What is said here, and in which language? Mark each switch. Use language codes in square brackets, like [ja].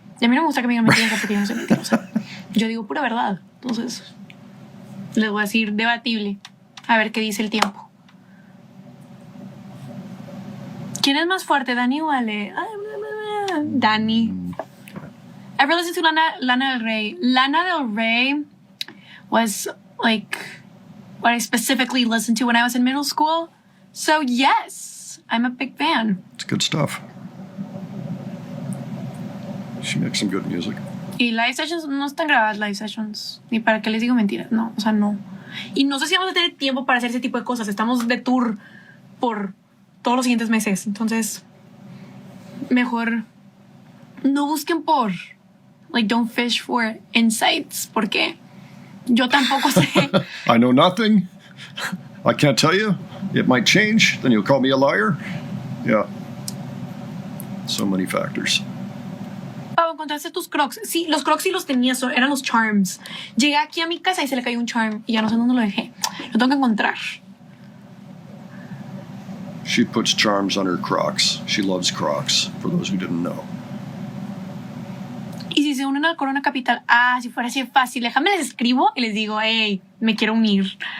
[es] Y a mí no me gusta que me digan mentiras porque yo no soy mentirosa. Yo digo pura verdad. Entonces, les voy a decir debatible. A ver qué dice el tiempo. ¿Quién es más fuerte, Dani o Ale? [en] Dani. Ever listened to Lana Del Rey? Lana Del Rey was like what I specifically listened to when I was in middle school. So yes, I'm a big fan. It's good stuff. She makes some good music. [es] Y live sessions no están grabadas, live sessions. Ni para qué les digo mentiras. No, o sea, no. Y no sé si vamos a tener tiempo para hacer ese tipo de cosas. Estamos de tour por todos los siguientes meses. Entonces, mejor no busquen por, [en] like, don't fish for insights, [es] porque yo tampoco sé. [en] I know nothing. I can't tell you. It might change. Then you'll call me a liar. Yeah. So many factors. [es] Oh, encontraste tus crocs. Sí, los crocs sí los tenía, eran los charms. Llegué aquí a mi casa y se le cayó un charm y ya no sé dónde lo dejé. Lo tengo que encontrar. [en] She puts charms on her Crocs. She loves Crocs, for those who didn't know. [es] Y si se unen al Corona Capital, si fuera así de fácil, déjame les escribo y les digo, hey, me quiero unir.